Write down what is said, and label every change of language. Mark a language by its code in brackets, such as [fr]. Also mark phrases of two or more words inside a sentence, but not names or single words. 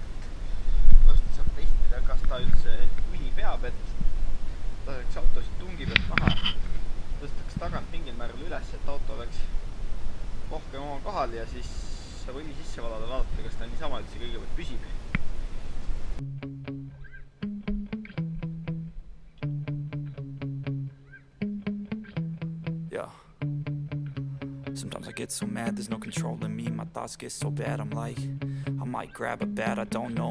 [et] Varsti saab testida, kas ta üldse tuli peab, et laseks autosid tungi pealt maha, tõstaks tagant mingil määral üles, et auto oleks rohkem oma kohal ja siis saab õli sisse valada, vaadata, kas ta niisama üldse kõigepealt püsib. [en] Sometimes I get so mad, there's no control in me. My thoughts get so bad, I'm like, I might grab a bat, I don't know.